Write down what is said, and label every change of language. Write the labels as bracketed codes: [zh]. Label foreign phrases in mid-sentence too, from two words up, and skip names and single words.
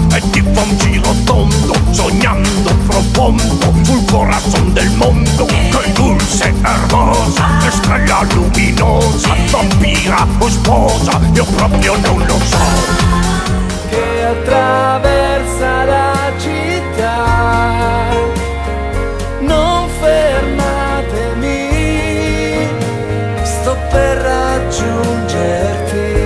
[it] e ti fa un giro tondo, sognando profondo [es] sul corazón [it] del mondo. Che [es] dulce hermosa, estrella luminosa, vampira [it] o sposa, io proprio non lo so. che attraversa la città. Non fermatemi, sto per raggiungerti.